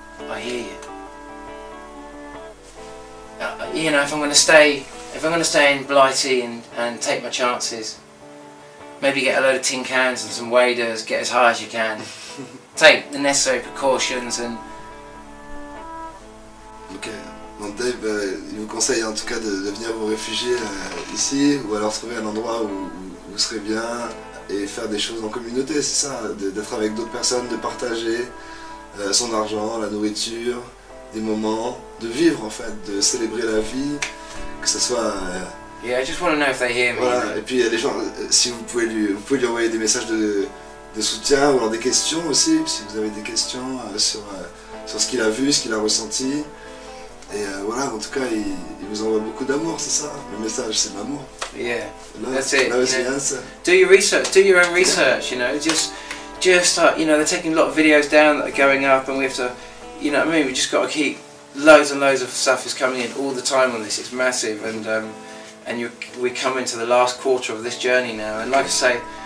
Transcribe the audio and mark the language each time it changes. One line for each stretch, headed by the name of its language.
English: I hear you. You know, if I'm going to stay in Blighty and take my chances, maybe get a load of tin cans and some waders, get as high as you can, take the necessary precautions and...
French: Ok, donc Dave, il vous conseille en tout cas de venir vous réfugier ici, ou alors trouver un endroit où vous serez bien et faire des choses en communauté, c'est ça, d'être avec d'autres personnes, de partager son argent, la nourriture, des moments, de vivre en fait, de célébrer la vie, que ce soit...
English: Yeah, I just want to know if they hear me.
French: Voilà, et puis il y a des gens, si vous pouvez lui envoyer des messages de soutien ou alors des questions aussi, si vous avez des questions sur ce qu'il a vu, ce qu'il a ressenti. Et voilà, en tout cas, il vous envoie beaucoup d'amour, c'est ça. Le message, c'est l'amour.
English: Yeah, that's it. That was the answer. Do your research, do your own research, you know, just you know, they're taking a lot of videos down that are going up, and we have to, you know what I mean, we just got to keep, loads and loads of stuff is coming in all the time on this, it's massive, and we come into the last quarter of this journey now, and like I say,